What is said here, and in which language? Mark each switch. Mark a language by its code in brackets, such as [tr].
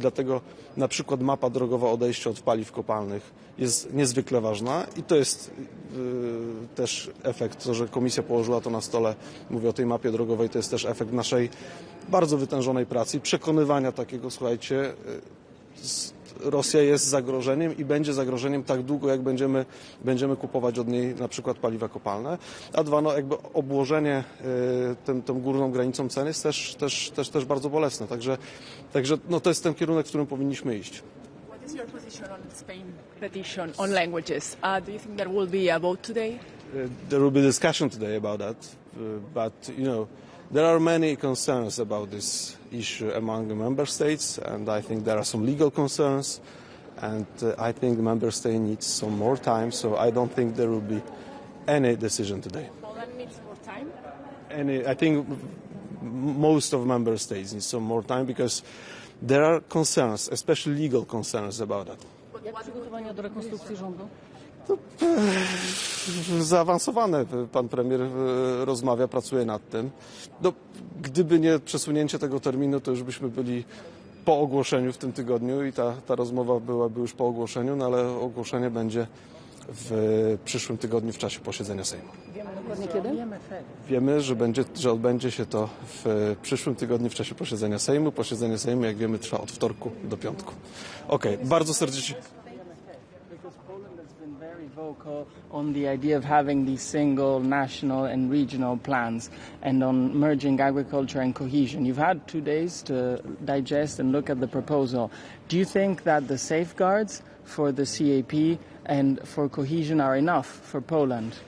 [pl] Dlatego na przykład mapa drogowa odejścia od paliw kopalnych jest niezwykle ważna i to jest też efekt, to, że Komisja położyła to na stole, mówię o tej mapie drogowej, to jest też efekt naszej bardzo wytężonej pracy i przekonywania takiego, słuchajcie, Rosja jest zagrożeniem i będzie zagrożeniem tak długo, jak będziemy kupować od niej na przykład paliwa kopalne. A dwa, no jakby obłożenie tą górną granicą cen jest też bardzo bolesne. Także no to jest ten kierunek, w którym powinniśmy iść. [en] What is your position on Spain petition on languages? Do you think there will be a vote today? There will be discussion today about that, but you know, there are many concerns about this issue among the member states, and I think there are some legal concerns, and I think the member state needs some more time, so I don't think there will be any decision today. Poland needs more time? I think most of member states need some more time because there are concerns, especially legal concerns about that. [pl] Jak przygotowania do rekonstrukcji rządu? Zaawansowane. Pan premier rozmawia, pracuje nad tym. No, gdyby nie przesunięcie tego terminu, to już byśmy byli po ogłoszeniu w tym tygodniu i ta rozmowa byłaby już po ogłoszeniu, no ale ogłoszenie będzie w przyszłym tygodniu w czasie posiedzenia Sejmu. Wiemy dokładnie kiedy? Wiemy, że odbędzie się to w przyszłym tygodniu w czasie posiedzenia Sejmu. Posiedzenie Sejmu, jak wiemy, trwa od wtorku do piątku. Okej, bardzo serdecznie. [en] Vocal on the idea of having these single national and regional plans and on merging agriculture and cohesion. You've had 2 days to digest and look at the proposal. Do you think that the safeguards for the CAP and for cohesion are enough for Poland?